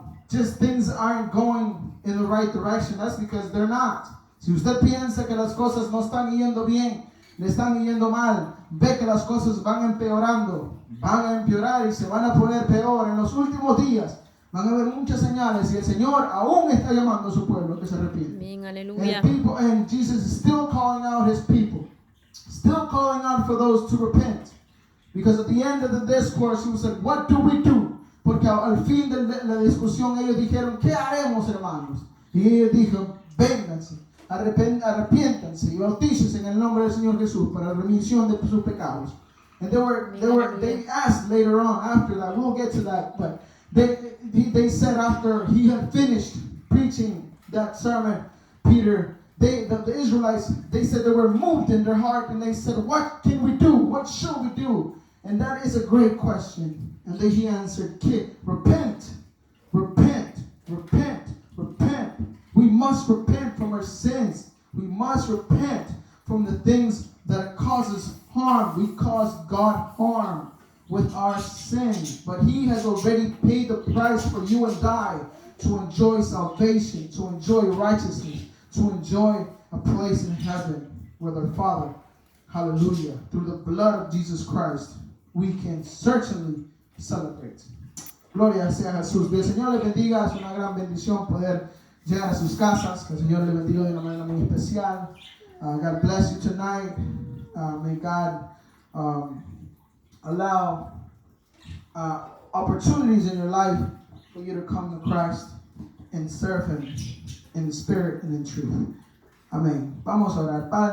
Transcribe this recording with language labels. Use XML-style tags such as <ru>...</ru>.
<en>just things aren't going in the right direction, that's because they're not.</en> <es>Si usted piensa que las cosas no están yendo bien, le están yendo mal, ve que las cosas van empeorando, van a empeorar y se van a poner peor. En los últimos días van a haber muchas señales y el Señor aún está llamando a su pueblo que se arrepiente. Amén, aleluya.</es> <en>And Jesus is still calling out his people, still calling out for those to repent. Because at the end of the discourse, he was like, what do we do?</en> <es>Porque al fin de la discusión ellos dijeron, ¿qué haremos, hermanos? Y ellos dijeron, vénganse, arrepiéntanse y bautícense en el nombre del Señor Jesús para la remisión de sus pecados.</es> <en>And they asked later on after that, we'll get to that, but they said after he had finished preaching that sermon, Peter, the Israelites, they said they were moved in their heart and they said, what can we do? What shall we do? And that is a great question. And then he answered, repent, repent, repent, repent. We must repent from our sins. We must repent from the things that causes harm. We cause God harm with our sin. But he has already paid the price for you and I to enjoy salvation, to enjoy righteousness, to enjoy a place in heaven with our Father. Hallelujah. Through the blood of Jesus Christ, we can certainly celebrate.</en> <es>Gloria sea a Jesús. Que el Señor le bendiga. Es una gran bendición poder llegar a sus casas. Que el Señor le bendiga de una manera muy especial.</es> <en>God bless you tonight. May God allow opportunities in your life for you to come to Christ and serve Him in spirit and in truth. Amén.</en> <es>Vamos a orar. Padre.</es>